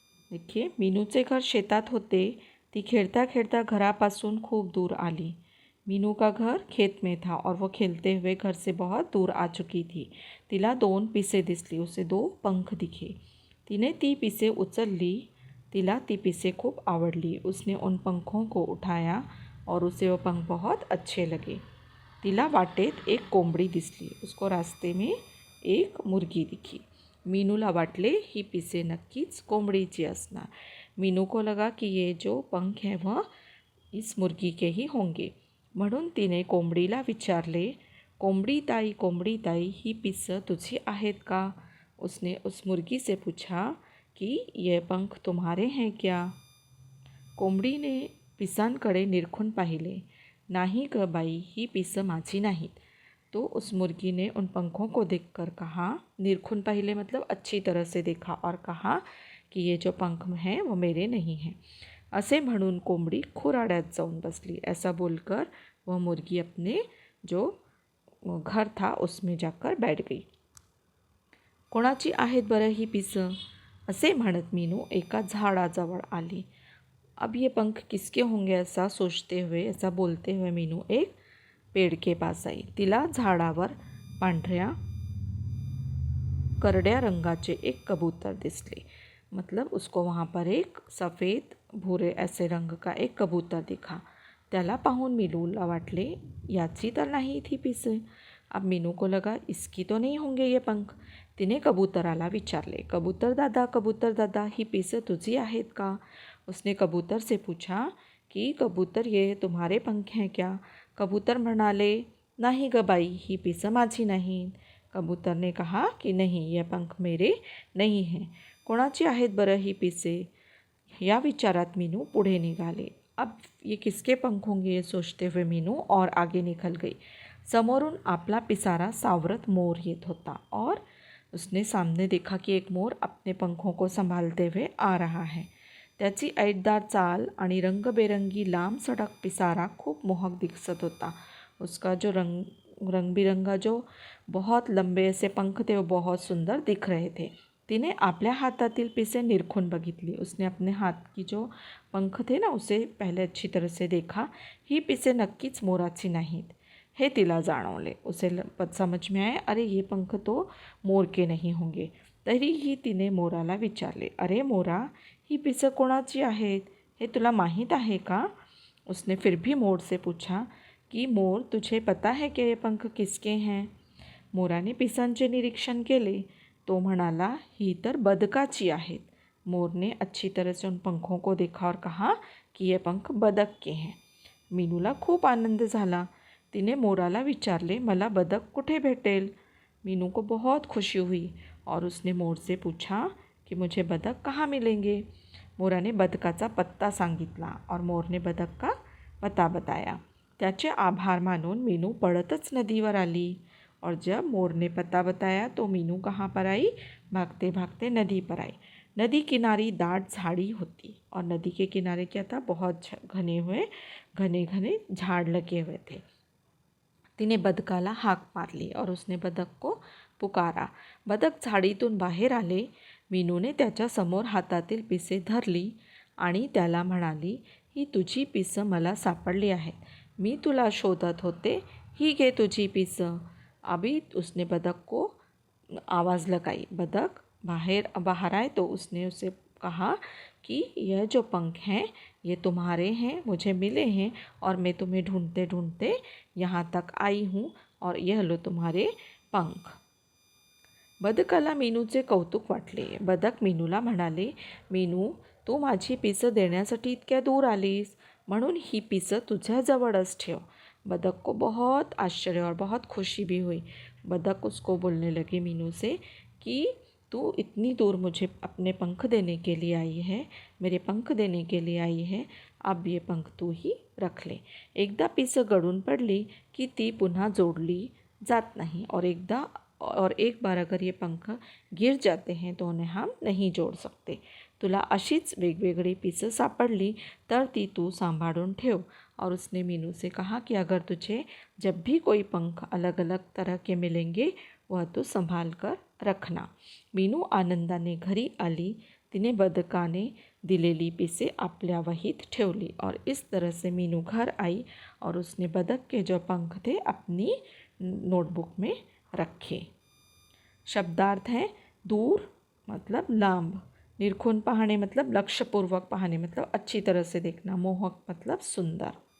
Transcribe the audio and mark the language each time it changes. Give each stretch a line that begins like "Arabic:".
Marathi: देखिए, मीनूचे घर शेतात होते। ती खेळता खेळता घरापासून खूप दूर आली।
Hindi: मीनू का घर खेत में था और वो खेलते हुए घर से बहुत दूर आ चुकी थी।
Marathi: तिला 2 पिसे दिसली,
Hindi: उसे 2 पंख दिखे।
Marathi: तिने ती पिसे उचलली। तिला ती पिसे खूप आवडली।
Hindi: उसने उन पंखों को उठाया और उसे वो पंख बहुत अच्छे लगे।
Marathi: तिला वाटेत एक कोंबडी दिसली।
Hindi: उसको रास्ते में एक मुर्गी दिखी।
Marathi: मीनूला वाटले ही पिसे नक्कीच कोंबडीची असणार।
Hindi: मीनू को लगा कि ये जो पंख हैं वह इस मुर्गी के ही होंगे,
Marathi: म्हणून तिने कोंबडीला विचारले, कोंबडी ताई ही पिसं तुझी आहेत का?
Hindi: उसने उस मुर्गी से पूछा कि ये पंख तुम्हारे हैं क्या?
Marathi: कोंबडीने पिसांकडे निरखून पाहिले। नहीं ग बाई, ही पिसं माझी नाहीत।
Hindi: तो उस मुर्गी ने उन पंखों को देखकर कहा, निरखून पहले मतलब अच्छी तरह से देखा और कहा कि ये जो पंख हैं वो मेरे नहीं हैं।
Marathi: असे म्हणून कोंबडी खुराड्यात जाऊन बसली।
Hindi: ऐसा बोलकर वह मुर्गी अपने जो घर था उसमें जाकर बैठ गई।
Marathi: कोणाची आहेत बरं ही पिसं? असे म्हणत मीनू एका झाडाजवळ आली।
Hindi: अब ये पंख किसके होंगे ऐसा सोचते हुए, ऐसा बोलते हुए मीनू एक पेड़ के पास आई।
Marathi: तिला झाडावर पांढऱ्या करड्या रंगाचे एक कबूतर दिसले।
Hindi: मतलब उसको वहाँ पर एक सफ़ेद भूरे ऐसे रंग का एक कबूतर दिखा।
Marathi: त्याला पाहून मीनूला वाटले याची तर नहीं थी पिसे।
Hindi: अब मीनू को लगा इसकी तो नहीं होंगे ये पंख।
Marathi: तिने कबूतराला विचारले, कबूतर दादा ही पिसे तुझी आहेत का?
Hindi: उसने कबूतर से पूछा कि कबूतर ये तुम्हारे पंख हैं क्या?
Marathi: कबूतर म्हणाले, नहीं ग बाई, ही पिसं माझी नहीं।
Hindi: कबूतर ने कहा कि नहीं, यह पंख मेरे नहीं हैं।
Marathi: कोणाची आहेत बरं ही पिसे? या विचारात मीनू पुढे निघाले।
Hindi: अब ये किसके पंख होंगे ये सोचते हुए मीनू और आगे निकल गई।
Marathi: समोरून आपला पिसारा सावरत मोर येत होता
Hindi: और उसने सामने देखा कि एक मोर अपने पंखों को संभालते हुए आ रहा है।
Marathi: त्याची ऐटदार चाल आणि रंगबेरंगी लांब सडक पिसारा खूप मोहक दिसत होता।
Hindi: उसका जो रंगबिरंगा जो बहुत लंबे ऐसे पंख थे वो बहुत सुंदर दिख रहे थे।
Marathi: तिने आपल्या हातातील पिसे निरखून बघितली।
Hindi: उसने अपने हाथ की जो पंख थे ना उसे पहले अच्छी तरह से देखा।
Marathi: ही पिसे नक्कीच मोराची नाहीत हे तिला जाणवले।
Hindi: उसे समझ में आया, अरे ये पंख तो मोर के नहीं होंगे।
Marathi: तरीही तिने मोराला विचारले, अरे मोरा, ही पिसं कोणाची आहेत हे तुला माहीत आहे का?
Hindi: उसने फिर भी मोर से पूछा कि मोर, तुझे पता है कि ये पंख किसके हैं?
Marathi: मोराने पिसांचे निरीक्षण केले। तो म्हणाला, ही तर बदकाची आहेत।
Hindi: मोर ने अच्छी तरह से उन पंखों को देखा और कहा कि ये पंख बदक के हैं।
Marathi: मीनूला खूप आनंद झाला। तिने मोराला विचारले, मला बदक कुठे भेटेल?
Hindi: मीनू को बहुत खुशी हुई और उसने मोर से पूछा कि मुझे बदक कहाँ मिलेंगे?
Marathi: मोराने बदकाचा पत्ता सांगितला
Hindi: और मोर ने बदक का पता बताया।
Marathi: त्याचे आभार मानून मीनू पळतच नदीवर आली
Hindi: और जब मोर ने पता बताया तो मीनू कहाँ पर आई? भागते भागते नदी पर आई।
Marathi: नदी किनारी दाट झाड़ी होती
Hindi: और नदी के किनारे क्या था? बहुत घने घने झाड़ लगे हुए थे।
Marathi: तिने बदकाला हाक मारली
Hindi: और उसने बदक को पुकारा।
Marathi: बदक झाडीतून बाहेर आले। मीनूने त्याच्या समोर हातातील पिसे धरली आणि त्याला म्हणाली, ही तुझी पिसं मला सापडली आहेत। मी तुला शोधत होते, ही घे तुझी पिसं।
Hindi: अभी उसने बदक को आवाज़ लगाई। बदक बाहर आए तो उसने उसे कहा कि यह जो पंख हैं ये तुम्हारे हैं, मुझे मिले हैं और मैं तुम्हें ढूंढते ढूंढते यहाँ तक आई हूँ और यह लो तुम्हारे पंख।
Marathi: बदकाला मीनूचे कौतुक वाटले। बदक मीनूला म्हणाले, मीनू, तू माझी पिसं देण्यासाठी इतक्या दूर आलीस, म्हणून ही पिसं तुझ्याजवळच ठेव।
Hindi: बदक को बहुत आश्चर्य और बहुत खुशी भी हुई। बदक उसको बोलने लगी मीनू से कि तू इतनी दूर मुझे अपने पंख देने के लिए आई है, मेरे पंख देने के लिए आई है, अब ये पंख तू ही रख ले।
Marathi: एकदा पिसं गळून पडली की ती पुन्हा जोडली जात नहीं
Hindi: और एक बार अगर ये पंख गिर जाते हैं तो उन्हें हम नहीं जोड़ सकते।
Marathi: तुला अशीच वेगवेगळी पिसं सापडली तर ती तू सांभाळून ठेव
Hindi: और उसने मीनू से कहा कि अगर तुझे जब भी कोई पंख अलग अलग तरह के मिलेंगे वह तू संभाल कर रखना।
Marathi: मीनू आनंदाने घरी आली, तिने बदकाने दिलेली पिसे आपल्या वहीत ठेवली।
Hindi: और इस तरह से मीनू घर आई और उसने बदक के जो पंख थे अपनी नोटबुक में रखे। शब्दार्थ है दूर मतलब लांब, निरखून पाहणे मतलब लक्ष्यपूर्वक पाहणे मतलब अच्छी तरह से देखना, मोहक मतलब सुंदर।